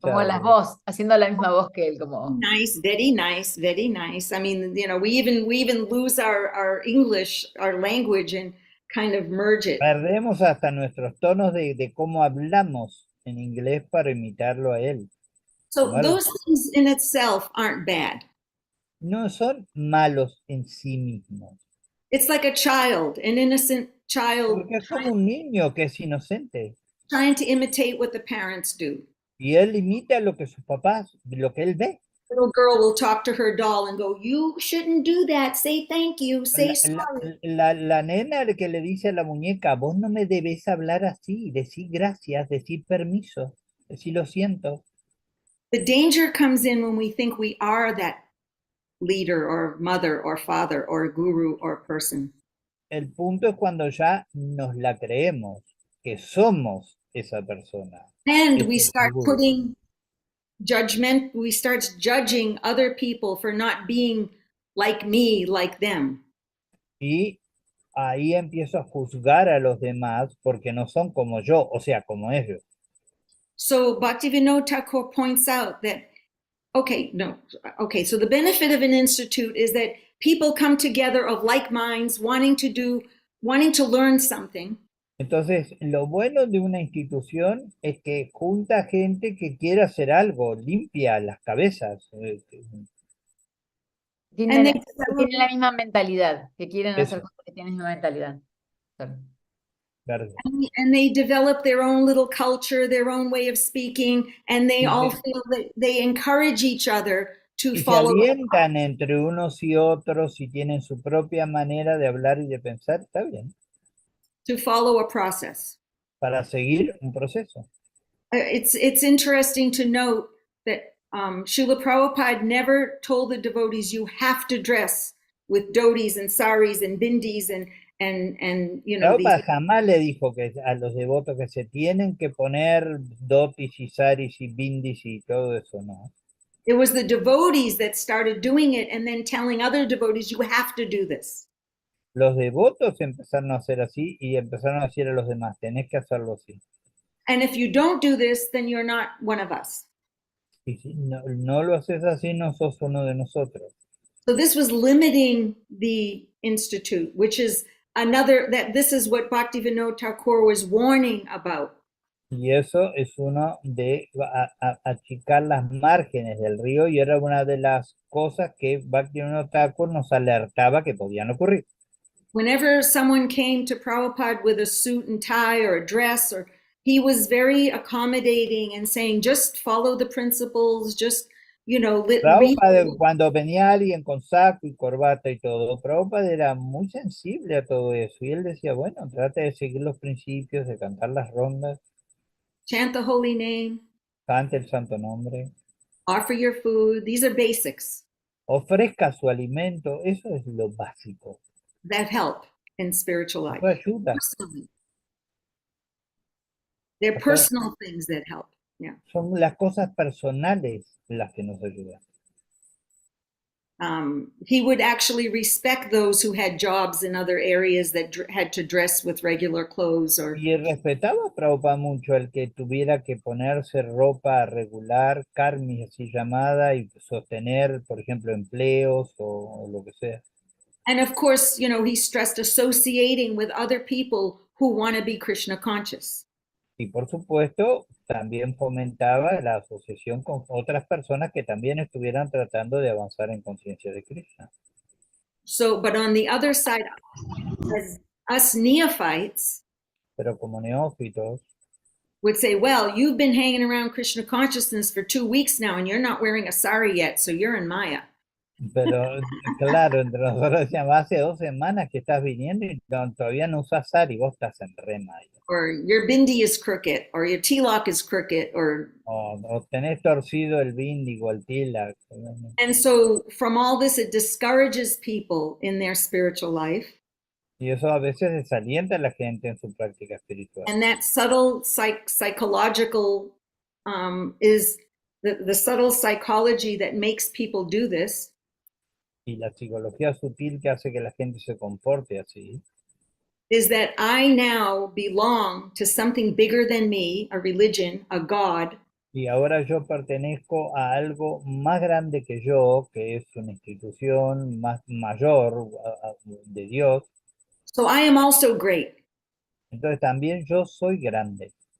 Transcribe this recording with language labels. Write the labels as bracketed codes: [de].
[es] Como la voz, haciendo la misma voz que él, como. [en] Nice, very nice, very nice. I mean, we even lose our English, our language, and kind of merge it. [es] Perdemos hasta nuestros tonos de cómo hablamos en inglés para imitarlo a él. [en] So [es] Como algo- [en] those things in itself aren't bad. [es] No son malos en sí mismos, [en] It's like a child, an innocent child [es] porque es como un niño que es inocente [en] trying to imitate what the parents do. [es] y él imita lo que sus papás, lo que él ve. [en] Little girl will talk to her doll and go, "You shouldn't do that. Say thank you. Say [es] La, [en] sorry." [es] la nena que le dice a la muñeca, vos no me debes hablar así, decir gracias, decir permiso, decir lo siento. [en] The danger comes in when we think we are that leader or mother or father or guru or person. [es] El punto es cuando ya nos la creemos, que somos esa persona. [en] And [es] ese [en] we start [es] gurú. [en] we start judging other people for not being like me, like them. [es] Y ahí empiezo a juzgar a los demás porque no son como yo, o sea, como ellos. [en] So Bhaktivinoda Thakur points out that, so the benefit of an institute is that people come together of like minds, wanting to learn something. [es] Entonces, lo bueno de una institución es que junta gente que quiere hacer algo, limpia las cabezas. [en] And they [es] Que tienen la misma mentalidad, que quieren hacer Eso. cosas que tienen la misma mentalidad. [en] Sorry. [es] Claro. [en] and they develop their own little culture, their own way of speaking, and they all feel that they encourage each other to [es] Y se [en] follow [es] alientan entre unos y otros y tienen su propia manera de hablar y de pensar, está bien, [en] a process. [es] para seguir un proceso. [en] It's interesting to note that Srila Prabhupada never told the devotees you have to dress with dhotis and saris and bindis and [es] Prabhupada jamás le dijo que a los devotos que se tienen que poner dotis y saris y bindis y todo eso, no. [en] It was the devotees that started doing it and then telling other devotees you have to do this. [es] Los devotos empezaron a hacer así y empezaron a decir a los demás, tenés que hacerlo así. [en] And if you don't do this, then you're not one of us. [es] Y si no lo haces así, no sos uno de nosotros. [en] So this was limiting the institute, which is this is what Bhaktivinoda Thakur was warning about. [es] Y eso es uno de achicar las márgenes del río y era una de las cosas que Bhaktivinoda Thakur nos alertaba que podían ocurrir. [en] Whenever someone came to Prabhupada with a suit and tie or a dress, he was very accommodating and saying, just follow the principles, just, [es] Prabhupada, cuando venía alguien con saco y corbata y todo, Prabhupada era muy sensible a todo eso. Y él decía, bueno, trate de seguir los principios, de cantar las rondas, [en] chant the holy name, [es] cante el santo nombre, [en] offer your food. These are basics [es] ofrezca su alimento. Eso es lo básico. [en] that help in spiritual life. [es] Eso ayuda. [en] Personally. They're personal things that help. Yeah. [es] Son las cosas personales las que nos ayudan. [en] He would actually respect those who had jobs in other areas that had to dress with regular clothes. [es] Y respetaba a Prabhupada mucho el que tuviera que ponerse ropa regular, karmi así llamada, y sostener, por ejemplo, empleos o lo que sea. [en] And of course, he stressed associating with other people who want to be Krishna conscious. [es] Y por supuesto, también fomentaba la asociación con otras personas que también estuvieran tratando de avanzar en conciencia de Krishna. [en] So, but on the other side, as us neophytes, [es] pero como neófitos, [en] would say, well, you've been hanging around Krishna consciousness for 2 weeks now and you're not wearing a sari yet, so you're in Maya. [es] Pero claro, entre nosotros decíamos, hace 2 semanas que estás viniendo y todavía no usas sari, vos estás en re Maya. [en] Or your bindi is crooked, or your tilak is crooked, [es] o tenés torcido el bindi o el tilak. [en] And so from all this, it discourages people in their spiritual life. [es] Y eso a veces desalienta a la gente en su práctica espiritual. [en] And that subtle psychological is the subtle psychology that makes people do this. [es] Y la psicología sutil que hace que la gente se comporte así. [en] Is that I now belong to something bigger than me, a religion, a God. [es] Y ahora yo pertenezco a algo más grande que yo, que es una institución más mayor de Dios. [en] So I am also great. [es] Entonces también yo soy grande.